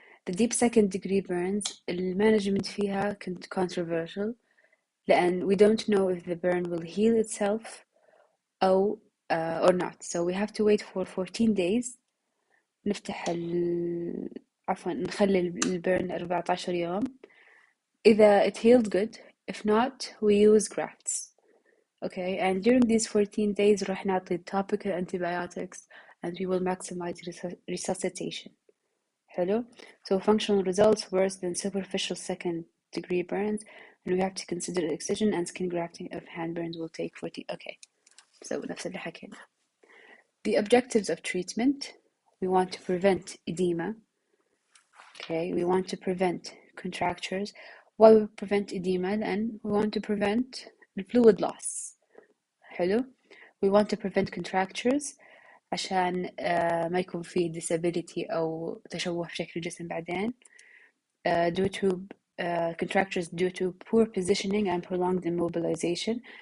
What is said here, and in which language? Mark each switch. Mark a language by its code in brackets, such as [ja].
[en] The deep second degree burns [ar] المانجمنت فيها [en] كنت controversial لأن we don't know if the burn will heal itself أو or not. So we have to wait for 14 days. [ar] نفتح عفوا نخلي البرن 14 يوم. [en] إذا it healed good, if not we use grafts. Okay, and during these 14 days [ar] راح نعطي [en] topical antibiotics and we will maximize resuscitation. Hello. So functional results worse than superficial second degree burns, and we have to consider excision and skin grafting of hand burns will take 14. [ar] Okay, so نفس اللي حكينا. [en] The objectives of treatment: we want to prevent edema. Okay, we want to prevent contractures. Why we prevent edema? And we want to prevent fluid loss. [ar] حلو. [en] We want to prevent contractures [ar] عشان ما يكون في [en] disability [ar] أو تشوه في شكل الجسم بعدين [en] due to contractures due to poor positioning and prolonged immobilization.